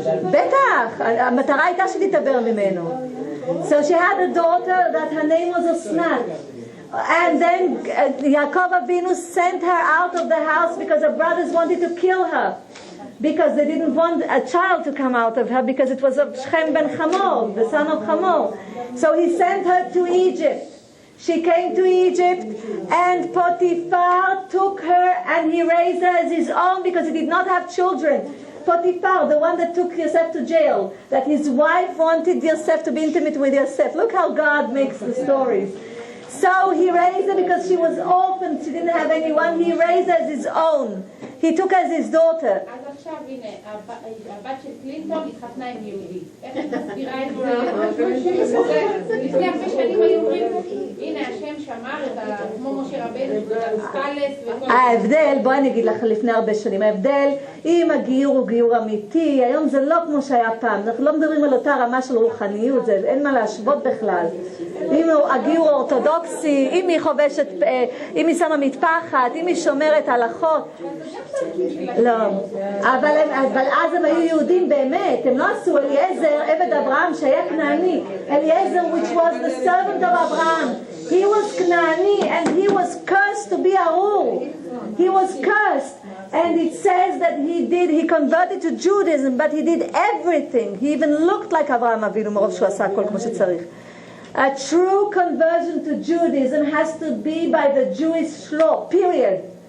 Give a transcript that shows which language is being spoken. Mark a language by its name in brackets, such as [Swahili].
[Hebrew] בטח, המטרה הייתה שתתעבר ממנו. [English] So she had a daughter that her name was Asnat. And then Yaakov Avinu sent her out of the house because her brothers wanted to kill her, because they didn't want a child to come out of her, because it was of Shechem ben Hamor, the son of Hamor. So he sent her to Egypt. She came to Egypt, and Potiphar took her and he raised her as his own because he did not have children. Potiphar, the one that took Yosef to jail, that his wife wanted Yosef to be intimate with Yosef. Look how God makes the stories. So he raised her because she was orphaned, she didn't have anyone. He raised her as his own. He took her as his daughter. [Hebrew] אז עכשיו, הנה, הבת של קלינטון התחתנה עם יהודי. איך את מסבירה את זה? לפני הרבה שנים היו אומרים, הנה השם שמר את כמו משה רבנו, סטלס וכל... ההבדל, בואי אני אגיד לך לפני הרבה שנים, ההבדל, אם הגיור הוא גיור אמיתי, היום זה לא כמו שהיה פעם, אנחנו לא מדברים על אותה רמה של רוחניות, אין מה להשוות בכלל. אם הגיור אורתודוקסי, אם היא חובשת, אם היא שמה מטפחת, אם היא שומרת הלכות, לא. אבל אז הם היו יהודים באמת, הם לא עשו אליעזר, עבד אברהם שהיה כנעני. [English] אליעזר, which was the servant of Abraham, he was כנעני and he was cursed to be ארור. He was cursed. And it says that he converted to Judaism, but he did everything. He even looked like Avraham Avinu, [Hebrew] מרוב שהוא עשה הכל כמו שצריך. [English] A true conversion to Judaism has to be by the Jewish law, period.